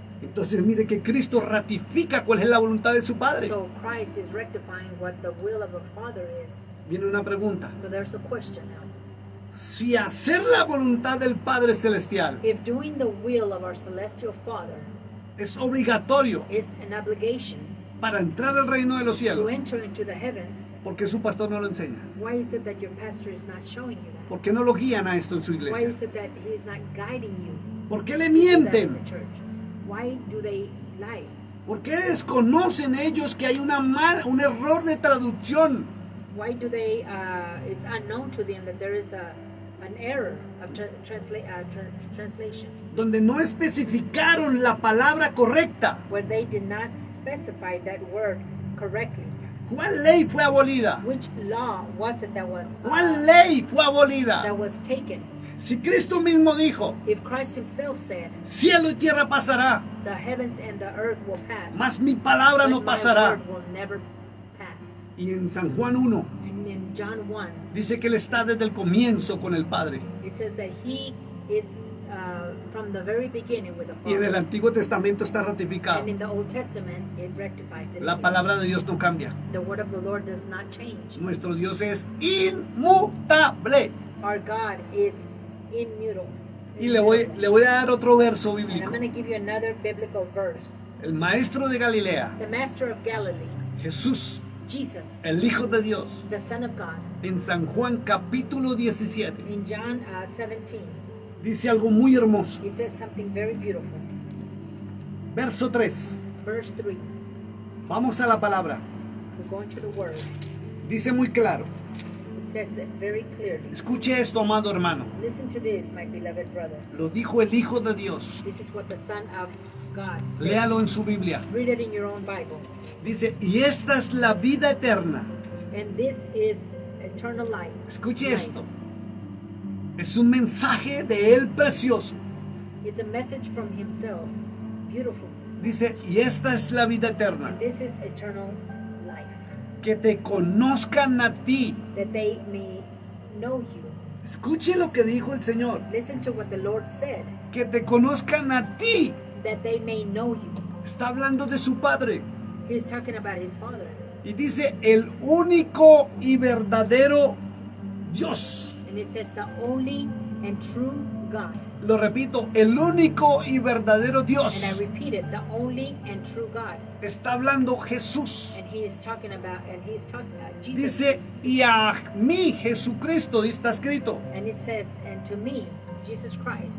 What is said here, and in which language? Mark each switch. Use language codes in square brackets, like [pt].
[es] Entonces mire que Cristo ratifica cuál es la voluntad de su Padre. [en] So Christ is rectifying what the will of the Father is. [es] Viene una pregunta, [en] So there's a question now. [es] si hacer la voluntad del Padre Celestial [en] if doing the will of our celestial Father [es] es obligatorio [en] is an obligation [es] para entrar al reino de los [en] to [es] cielos, [en] enter into the heavens, [es] ¿por qué su pastor no lo enseña? [en] why is it that your pastor is not showing you that? [es] ¿Por qué no lo guían a esto en su [en] Why [es] iglesia? [en] is it that he is not guiding you [es] ¿Por qué le [en] to that in [es] mienten? [en] the church? Why do they lie? [es] ¿Por qué desconocen ellos que hay un error de traducción? [en] Why do they, it's unknown to them that there is an error of translation, [es] Donde no especificaron la palabra correcta. [en] where they did not specify that word correctly. [es] ¿Cuál ley fue abolida? [en] Which law was it that was [es] ¿Cuál ley fue abolida? [en] that was taken? [es] Si Cristo mismo dijo, [en] If Christ himself said, [es] cielo y tierra pasará, [en] the heavens and the earth will pass, [es] mas mi palabra [en] but [es] no [en] my [es] pasará. [en] word will never pass. [es] Y en San Juan 1 [en] And in John 1, [es] dice que Él está desde el comienzo con el Padre. [en] it says that he is from the very beginning with the [es] Y en el [en] Father. [es] Antiguo Testamento está ratificado. [en] And in the Old Testament, it rectifies it. [es] La palabra de Dios no cambia. [en] The word of the Lord does not change. [es] Nuestro Dios es inmutable. [en] Our God is immutable. [es] Y le voy a dar otro verso [en] And I'm [es] bíblico. [en] going to give you another biblical verse. [es] El maestro de Galilea, [en] The Master of Galilee, [es] Jesús, [en] Jesus, [es] el Hijo de Dios, [en] the Son of God, [es] en San Juan capítulo 17, [en] in John 17, [es] dice algo muy hermoso. [en] it says something very beautiful. [es] Verso 3. [en] Verse 3, [es] Vamos a la palabra. [en] we're going to the Word. [es] Dice muy claro. [en] It says it very clearly. [es] Escuche esto, amado hermano. [en] Listen to this, my beloved brother. [es] Lo dijo el Hijo de Dios. [en] This is what the Son of God said. [es] Léalo en su Biblia. [en] Read it in your own Bible. [es] Dice, y esta es la vida eterna. [en] And this is eternal life. [es] Escuche esto. Es un mensaje de Él precioso. [en] It's a message from himself. Beautiful. [es] Dice, y esta es la vida eterna. [en] And this is eternal life. [es] Que te conozcan a ti. [en] That they may know you. [es] Escuche lo que dijo el Señor. [en] Listen to what the Lord said. [es] Que te conozcan a ti. [en] That they may know you. [es] Está hablando de su Padre. [en] He's talking about his Father. [es] Y dice, el único y verdadero Dios. [en] And it says the only and true God. [es] Lo repito, el único y verdadero Dios. [en] And I repeat it, the only and true God. [es] Está hablando Jesús. [en] And he is talking about, Jesus. [es] Dice, y a mí, Jesucristo, está escrito, [en] And it says, and to me, Jesus Christ,